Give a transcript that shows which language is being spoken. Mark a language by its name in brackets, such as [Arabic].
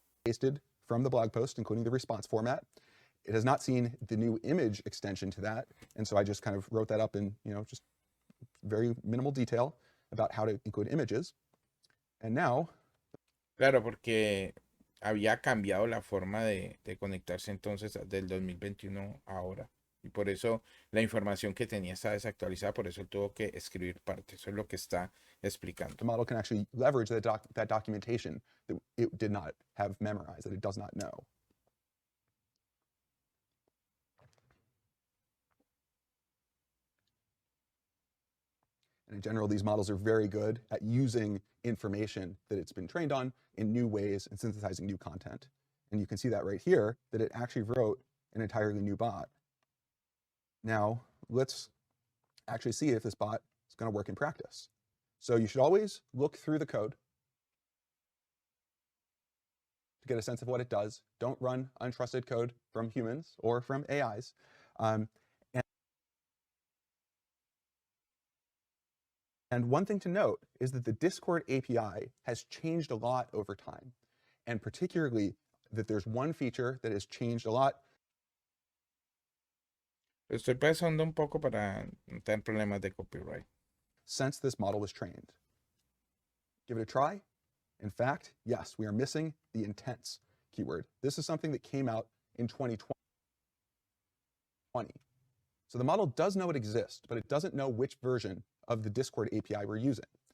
[English] Pasted from the blog post, including the response format. It has not seen the new image extension to that, and so I just kind of wrote that up in, just very minimal detail about how to include images. And now, [Spanish] claro, porque había cambiado la forma de conectarse entonces del 2021 a ahora. Y por eso la información que tenía está desactualizada, por eso él tuvo que escribir parte. Eso es lo que está explicando. [English] The model can actually leverage that documentation that it did not have memorized, that it does not know. And in general, these models are very good at using information that it's been trained on in new ways and synthesizing new content. And you can see that right here, that it actually wrote an entirely new bot. Now, let's actually see if this bot is going to work in practice. So you should always look through the code to get a sense of what it does. Don't run untrusted code from humans or from AIs. And one thing to note is that the Discord API has changed a lot over time, and particularly that there's one feature that has changed a lot. [Spanish] Estoy pasando un poco para no tener problemas de copyright. [English] Since this model was trained. Give it a try. In fact, yes, we are missing the intents keyword. This is something that came out in 2020. So the model does know it exists, but it doesn't know which version of the Discord API we're using.